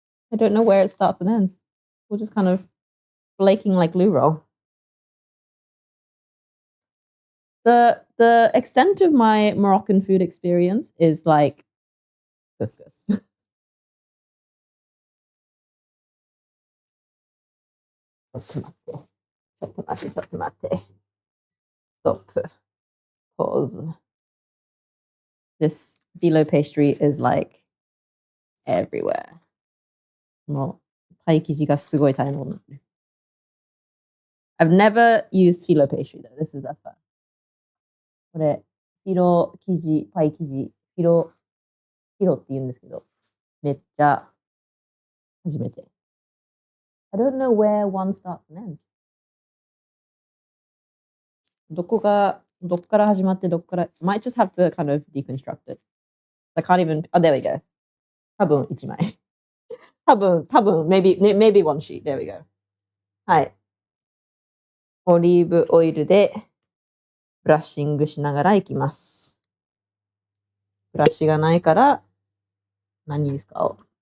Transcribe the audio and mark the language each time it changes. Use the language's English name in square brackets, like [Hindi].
[English] I don't know where it starts and ends. We're just kind of flaking like loo roll. The extent of my Moroccan food experience is like couscous. [Japanese] ちょっと待って。ちょっと待って。 [English] Stop. Pause. This phyllo pastry is like everywhere. [Japanese] もうパイ生地がすごい大変なことになってる。 [English] I've never used phyllo pastry though. This is the first. [Japanese] これ、フィロ生地、パイ生地、フィロって言うんですけど、めっちゃ初めて。 [English] I don't know where one starts and ends. [Japanese] どっから始まってどっから [English] might just have to kind of deconstruct it. I can't even, oh, there we go. [Japanese] 多分1枚。 [English] 多分、maybe one sheet. There we go. はい。 [Japanese] オリーブオイルでブラッシングしながらいきます。ブラシがないから何使おう。